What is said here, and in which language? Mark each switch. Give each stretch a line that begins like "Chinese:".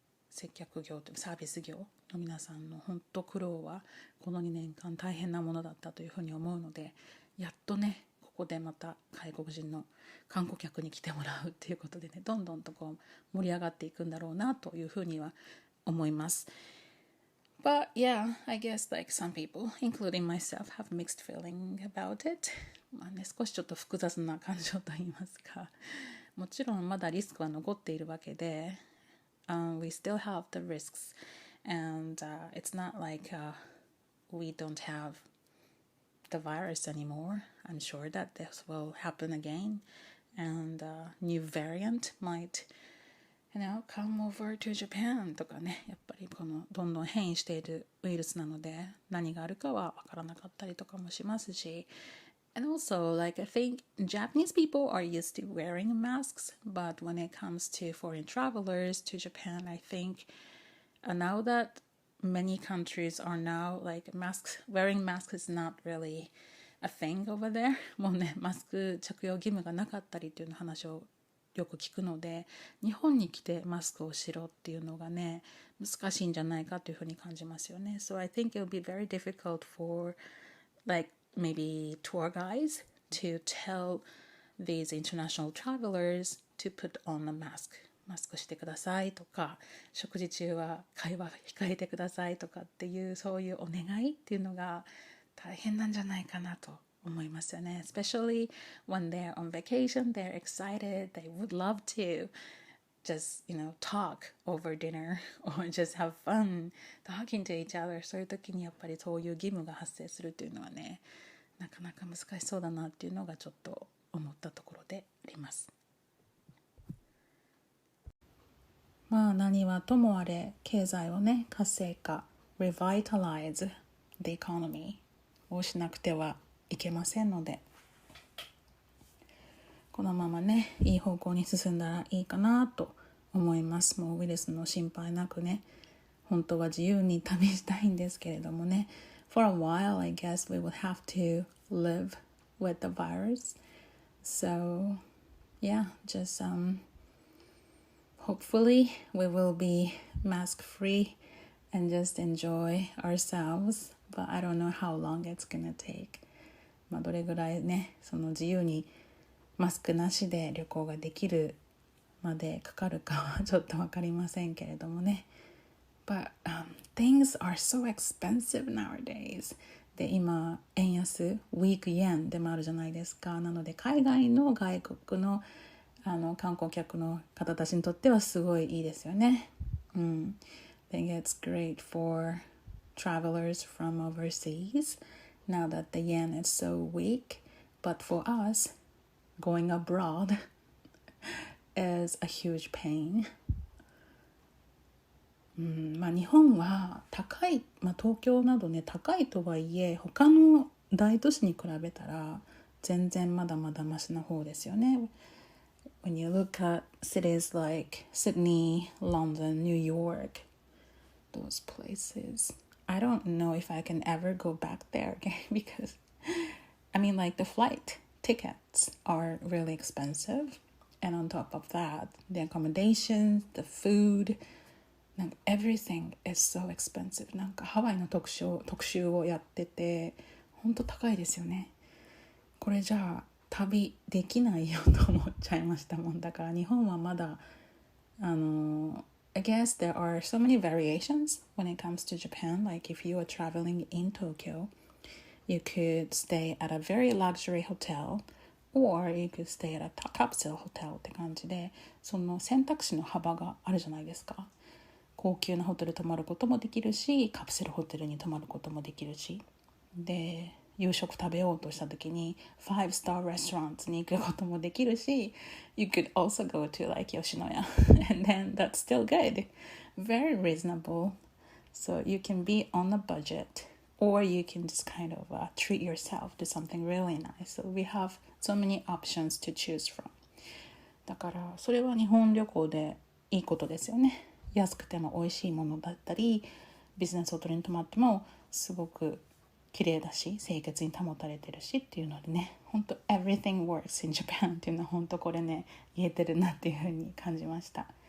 Japanese: 接客業とサービス業の皆さんの本当苦労はこの2年間大変なものだったというふうに思うので、やっとねここでまた外国人の観光客に来てもらうっていうことでね、どんどんとこう盛り上がっていくんだろうなというふうには思います。
English: But yeah, I guess like some people, including myself, have mixed feeling about it.
Japanese: 少しちょっと複雑な感情といいますか、もちろんまだリスクは残っているわけで、
English: we still have the risks, and it's not like we don't have the virus anymore. I'm sure that this will happen again, and a new variant might.come over to Japan
Japanese: とかね、やっぱりこのどんどん変異しているウイルスなので何があるかは分からなかったりとかもしますし、
English: and also like I think Japanese people are used to wearing masks, but when it comes to foreign travelers to Japan, I think now that many countries are now like wearing masks is not really a thing over there
Japanese: もうねマスク着用義務がなかったりっていう話をよく聞くので、日本に来てマスクをしろっていうのがね難しいんじゃないかというふうに感じますよね。
English: So I think it will be very difficult for like maybe tour guides to tell these international travelers to put on a mask
Japanese: マスクしてくださいとか、食事中は会話控えてくださいとかっていうそういうお願いっていうのが大変なんじゃないかなと思いますよね。
English: Especially when they're on vacation, they're excited, they would love to just talk over dinner or just have fun talking to each other。
Japanese: そういう時にやっぱりそういう義務が発生するっていうのはねなかなか難しそうだなっていうのがちょっと思ったところであります。まあ何はともあれ経済をね活性化
English: revitalize the economy
Japanese: をしなくてはいけませんので、このままねいい方向に進んだらいいかなと思います。もうウイルスの心配なくね本当は自由に旅したいんですけれどもね、
English: For a while I guess we would have to live with the virus. So yeah, just hopefully we will be mask free and just enjoy ourselves, but I don't know how long it's gonna take。
Japanese: まあどれぐらいねその自由にマスクなしで旅行ができるまでかかるかはちょっと分かりませんけれどもね。
English: But things are so expensive nowadays。
Japanese: で今円安ウィークイエンでもあるじゃないですか。なので海外の外国の観光客の方たちにとってはすごいいいですよね。
English: I think it's great for travelers from overseas now that the yen is so weak. But for us, going abroad is a huge pain。
Japanese: まあ日本は高い、東京などね高いとはいえ他の大都市に比べたら全然まだまだマシな方ですよね。
English: When you look at cities like Sydney, London, New York, those places, I don't know if I can ever go back there again because I mean like the flight tickets are really expensive, and on top of that the accommodation, the food, like everything is so expensive。
Japanese: なんかハワイの特集をやっててほんと高いですよね。これじゃあ旅できないよと思っちゃいましたもん。だから日本はまだ
English: I guess there are so many variations when it comes to Japan. Like if you are traveling in Tokyo, you could stay at a very luxury hotel or you could stay at a capsule hotel
Japanese: って感じで、その選択肢の幅があるじゃないですか。高級なホテル泊まることもできるし、カプセルホテルに泊まることもできるし、で夕食食べようとした時に5-star restaurants に行くこともできるし、
English: You could also go to like 吉野家and then that's still good, very reasonable. So you can be on a budget or you can just kind of treat yourself to something really nice. So we have so many options to choose from.
Japanese: だからそれは日本旅行でいいことですよね。安くても美味しいものだったり、ビジネスホテルに泊まってもすごく綺麗だし清潔に保たれてるしっていうのでね、本当
English: everything works in Japan
Japanese: っていうのは本当これね言えてるなっていうふうに感じました。